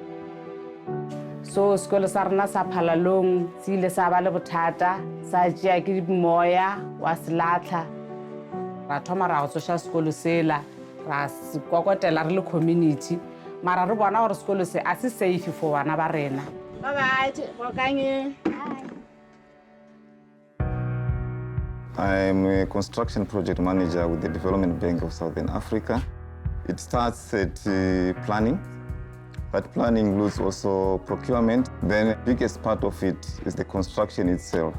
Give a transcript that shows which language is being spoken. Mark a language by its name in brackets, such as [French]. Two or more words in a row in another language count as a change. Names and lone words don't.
[Northern Sotho] So sekolo sa rena sa Phalalong se ile sa ba le bothata sa tšea ke moya wa Selatla. Ra thoma ra go social sekolo sela ra se kokotela re le community mara re bona gore sekolo se a se [English] safe for [Northern Sotho] bana ba rena. [English] Bye-bye, Bokang. I'm a construction project manager with the Development Bank of Southern Africa. It starts at planning. That planning includes also procurement. Then the biggest part of it is the construction itself.